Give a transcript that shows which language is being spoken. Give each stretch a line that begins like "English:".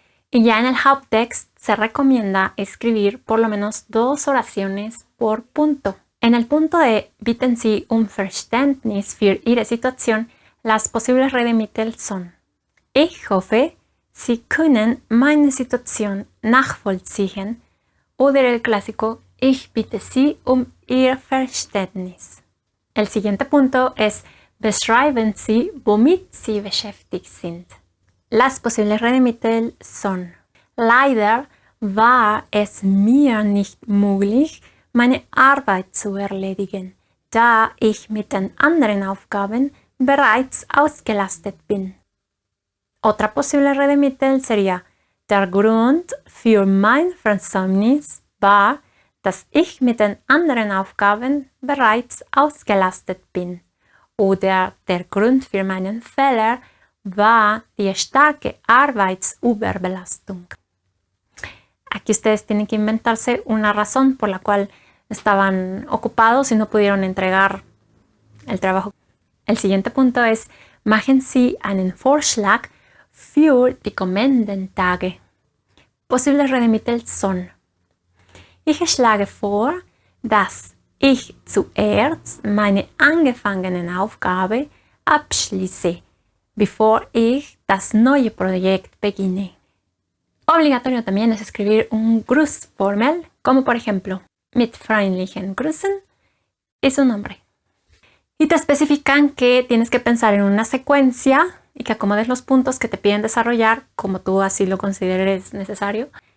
Spanish: Y ya en el Haupttext se recomienda escribir por lo menos 2 oraciones por punto. En el punto de
German: Bitten Sie um Verständnis für Ihre Situation,
Spanish: las posibles Redemittel son:
German: Ich hoffe, Sie können meine Situation nachvollziehen. Oder
Spanish: el clásico:
German: Ich bitte Sie um Ihr Verständnis.
Spanish: El siguiente punto es:
German: Beschreiben Sie, womit Sie beschäftigt sind.
Spanish: Las posibles Redemittel son:
German: Leider war es mir nicht möglich, meine Arbeit zu erledigen, da ich mit den anderen Aufgaben bereits ausgelastet bin.
Spanish: Otra posible Redemittel sería:
German: Der Grund für mein Versäumnis war, dass ich mit den anderen Aufgaben bereits ausgelastet bin. Oder der Grund für meinen Fehler war die starke Arbeitsüberbelastung.
Spanish: Aquí ustedes tienen que inventarse una razón por la cual estaban ocupados y no pudieron entregar el trabajo. El siguiente punto es:
German: Machen Sie einen Vorschlag für die kommenden Tage.
Spanish: Posibles Redemittel son:
German: Ich schlage vor, dass ich zuerst meine angefangene Aufgabe abschließe, bevor ich das neue Projekt beginne.
Spanish: Obligatorio también es escribir un Grußformel, como por ejemplo:
German: Mit freundlichen Grüßen
Spanish: y su nombre. Y te especifican que tienes que pensar en una secuencia y que acomodes los puntos que te piden desarrollar como tú así lo consideres necesario.